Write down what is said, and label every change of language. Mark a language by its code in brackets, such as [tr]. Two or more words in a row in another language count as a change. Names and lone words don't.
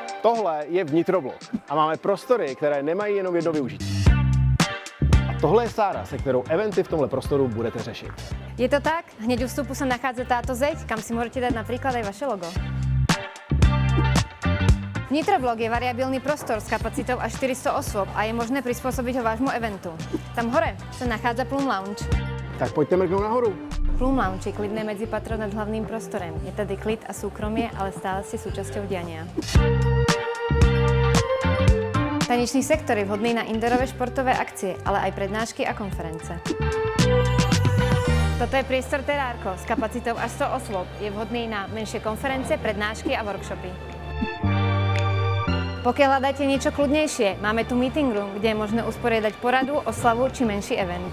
[cs] Tohle je Vnitroblog a máme prostory, které nemají jenom jedno využití. A tohle je Sára, se kterou eventy v tomhle prostoru budete řešit. Je to tak? [sk] Hneď u vstupu sa nachádza táto zeď, kam si môžete dať napríklad aj vaše logo. Vnitroblog je variabilný prostor s kapacitou až 400 osôb a je možné prispôsobiť ho vášmu eventu. Tam hore sa nachádza Plum Lounge. [cs] Tak pojďte mrknout nahoru. [sk] Plum Lounge je klidné medzipatro nad hlavným prostorem. Je tady klid a súkromie, ale stále ste súčasťou diania. Tanečný sektor je vhodný na indoorové športové akcie, ale aj prednášky a konference. Toto je priestor Terárko s kapacitou až 100 osôb. Je vhodný na menšie konference, prednášky a workshopy. Pokiaľ hľadáte niečo kľudnejšie, máme tu [en] meeting room, [sk] kde je možné usporiadať poradu, oslavu či menší event.